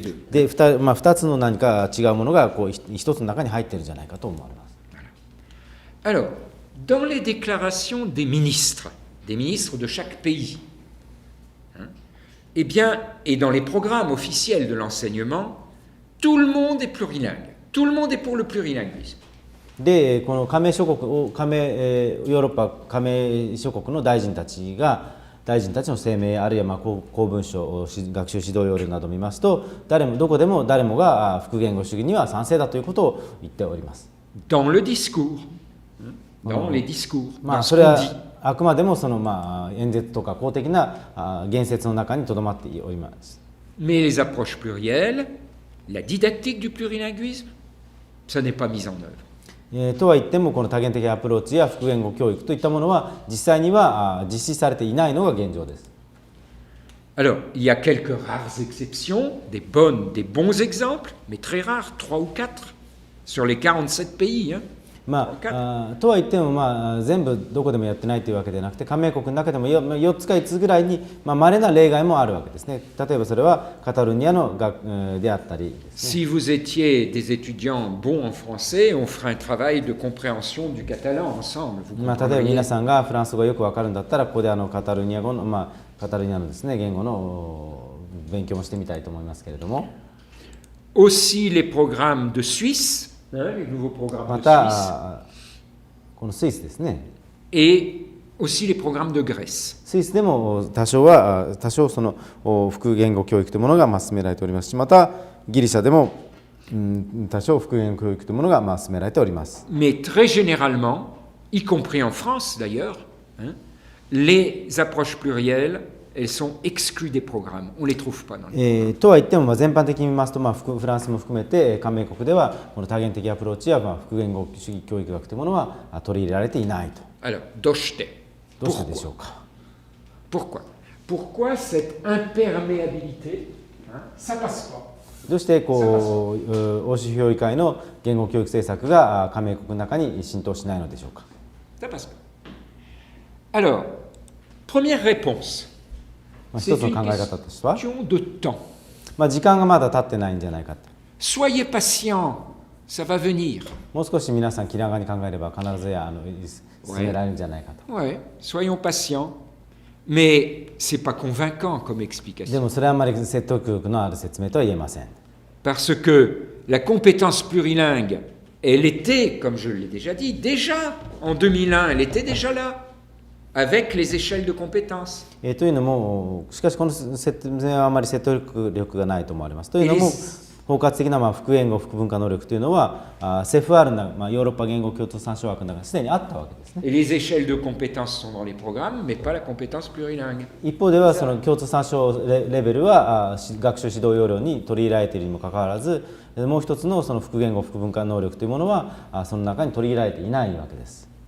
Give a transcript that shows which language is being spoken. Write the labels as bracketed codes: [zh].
[ja] で、2つの何か違うものが1つの中に入っているんじゃないかと思われます。 [fr] Alors, dans les déclarations des ministres de chaque pays, hein, eh bien, et dans les programmes officiels de l'enseignement, tout le monde est plurilingue. Tout le monde est pour le plurilinguisme. [ja] で、このヨーロッパ加盟諸国の大臣たちが大臣たちの声明あるいは公文書、学習指導要領などを見ますと、どこでも誰もが複言語主義には賛成だということを言っております。 [fr] Dans le discours, dans les discours, [ja] まあ [fr] dans [ja] そ [fr] ce [ja] れ [fr] qu'on [ja] は [fr] dit. [ja] あくまでもその演説とか公的な言説の中にとどまっております。 [fr] Mais les approches plurielles, la didactique du plurilinguisme, ça n'est pas mis en œuvre. [ja] とは言ってもこの多言的アプローチや複言語教育といったものは実際には実施されていないのが現状です。 [fr] Alors, il y a quelques rares exceptions, des bons exemples, mais très rares, 3 ou 4 sur les 47 pays. Hein. [ja] とは言っても全部どこでもやってないというわけではなくて、加盟国の中でも4つか5つぐらいに稀な例外もあるわけですね。例えばそれはカタルニアのであったりですね。 [fr] Si vous étiez des étudiants bons en français, on ferait un travail de compréhension du catalan ensemble. [ja] 例えば皆さんがフランス語がよくわかるんだったら、ここでカタルニア語のカタルニアのですね言語の勉強もしてみたいと思いますけれども。 [fr] Aussi les programmes de Suisse, les nouveaux programmes [ja] ま [fr] de Suisse, [ja] たこのスイスですね。 [fr] et aussi les programmes de Grèce. [ja] スイスでも多少その複言語教育というものが進められておりますし、またギリシャでも多少複言語教育というものが進められております。 [fr] Mais très généralement, y compris en France d'ailleurs, hein, les approches plurielles, elles sont exclues des programmes. On ne les trouve pas dans les [ja] とは言っても全般的に見ますと、フランスも含めて加盟国ではこの多言的アプローチや複言語主義教育学というものは取り入れられていないと。 [fr] Alors, [ja] doshite. どうしてでしょうか。 [fr] Pourquoi cette imperméabilité, hein, ça passe pas. [ja] どうして欧州評議会の言語教育政策が加盟国の中に浸透しないのでしょうか。 [fr] Ça passe pas. Alors, première réponse. [ja] 一つの考え方としては、 [fr] Question de temps. [ja] 時間がまだ経ってないんじゃないかと。 [fr] Soyez patient, ça va venir. [ja] もう少し皆さん気長に考えれば必ず進められるんじゃないかと。 [fr] Ouais, soyons patients. Mais c'est pas convaincant comme [ja] で [fr] explication. [ja] もそれはあまり説得力のある説明とは言えません。 [fr] Parce que la compétence plurilingue, elle était, comme je l'ai déjà dit, déjà en 2001, elle était déjà là, avec les échelles de compétences. [ja] というのも、しかしこの説明はあまり説得力がないと思われます。というのも、包括的な複言語複文化能力というのは、CFR のヨーロッパ言語共通参照枠の中にすでにあったわけですね。 [fr] Et les échelles de compétences sont dans les programmes, mais pas la compétence plurilingue. [ja] 一方ではその共通参照レベルは学習指導要領に取り入れられているにもかかわらず、もう一つのその複言語複文化能力というものはその中に取り入れられていないわけです。